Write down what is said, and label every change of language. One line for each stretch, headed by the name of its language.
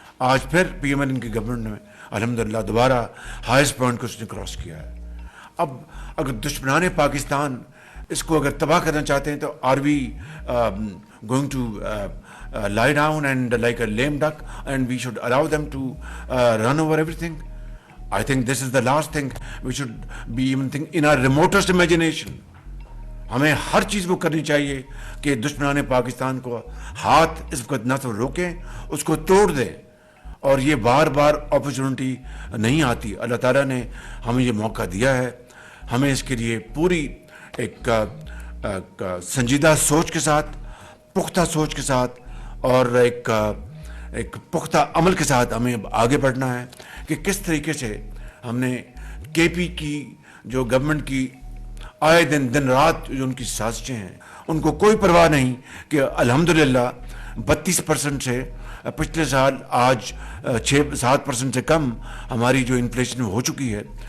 Urdu: آج پھر P M N کی گورنمنٹ میں الحمدللہ دوبارہ ہائیسٹ پوائنٹ کو اس نے کراس کیا ہے. اب اگر دشمنان پاکستان اس کو اگر تباہ کرنا چاہتے ہیں تو
English: Are we going to lie down and like a lame duck and we should allow them to run over everything? I think this is the last thing we should be even think in our remotest imagination.
Urdu: ہمیں ہر چیز وہ کرنی چاہیے کہ دشمنان پاکستان کو ہاتھ اس وقت نہ تو روکیں, اس کو توڑ دیں. اور یہ بار بار اپرچونٹی نہیں آتی. اللہ تعالیٰ نے ہمیں یہ موقع دیا ہے. ہمیں اس کے لیے پوری ایک سنجیدہ سوچ کے ساتھ, پختہ سوچ کے ساتھ اور ایک پختہ عمل کے ساتھ ہمیں آگے بڑھنا ہے کہ کس طریقے سے ہم نے کے پی کی جو گورنمنٹ کی آئے دن رات جو ان کی سازشیں ہیں, ان کو کوئی پرواہ نہیں کہ الحمدللہ 32% سے پچھلے سال آج 6-7% سے کم ہماری جو انفلیشن ہو چکی ہے.